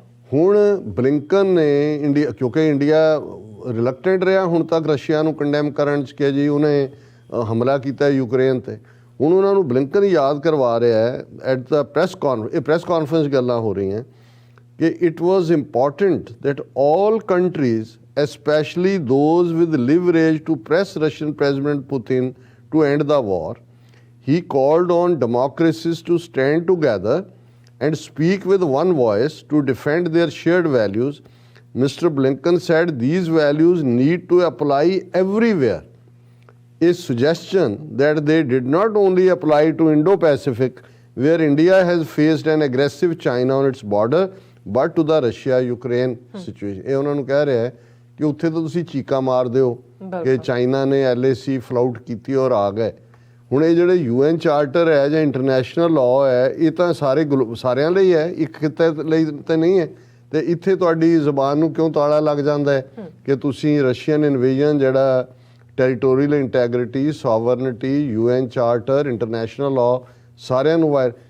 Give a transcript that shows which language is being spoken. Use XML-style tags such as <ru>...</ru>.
<pa>ਹੁਣ ਬਲਿੰਕਨ ਨੇ ਇੰਡੀਆ, ਕਿਉਂਕਿ ਇੰਡੀਆ ਰਿਲੈਕਟੈਂਟ ਰਿਹਾ ਹੁਣ ਤੱਕ ਰਸ਼ੀਆ ਨੂੰ ਕੰਡੈਮ ਕਰਨ 'ਚ ਕਿ ਜੀ ਉਹਨੇ ਹਮਲਾ ਕੀਤਾ ਯੂਕਰੇਨ 'ਤੇ, ਹੁਣ ਉਹਨਾਂ ਨੂੰ ਬਲਿੰਕਨ ਯਾਦ ਕਰਵਾ ਰਿਹਾ ਹੈ</pa> <en>at the press conference</en> <pa>ਗੱਲਾਂ ਹੋ ਰਹੀਆਂ ਕਿ</pa> <en>It was important that all countries especially those with leverage to press Russian President Putin to end the war. He called on democracies to stand together and speak with one voice to defend their shared values. Mr. Blinken said these values need to apply everywhere. A suggestion that they did not only apply to Indo-Pacific, where India has faced an aggressive China on its border, but to the Russia-Ukraine situation.</en> <pa>ਇਹ ਉਹਨਾਂ ਨੂੰ ਕਹਿ ਰਿਹਾ ਹੈ ਕਿ ਉੱਥੇ ਤਾਂ ਤੁਸੀਂ ਚੀਕਾਂ ਮਾਰਦੇ ਹੋ ਕਿ ਚਾਈਨਾ ਨੇ LAC ਫਲਾਊਟ ਕੀਤੀ ਔਰ ਆ ਗਏ। ਹੁਣ ਇਹ ਜਿਹੜੇ UN ਚਾਰਟਰ ਹੈ ਜਾਂ ਇੰਟਰਨੈਸ਼ਨਲ ਲਾਅ ਹੈ ਇਹ ਤਾਂ ਸਾਰਿਆਂ ਲਈ ਹੈ, ਇੱਕ ਖਿੱਤੇ ਲਈ ਤਾਂ ਨਹੀਂ ਹੈ। ਅਤੇ ਇੱਥੇ ਤੁਹਾਡੀ ਜ਼ਬਾਨ ਨੂੰ ਕਿਉਂ ਤਾਲਾ ਲੱਗ ਜਾਂਦਾ ਹੈ ਕਿ ਤੁਸੀਂ ਰਸ਼ੀਅਨ ਇਨਵੇਜਨ ਜਿਹੜਾ territorial ਇੰਟੈਗਰਿਟੀ, sovereignty, UN charter, international law ਸਾਰਿਆਂ ਨੂੰ ਵਾਇਰ।</pa>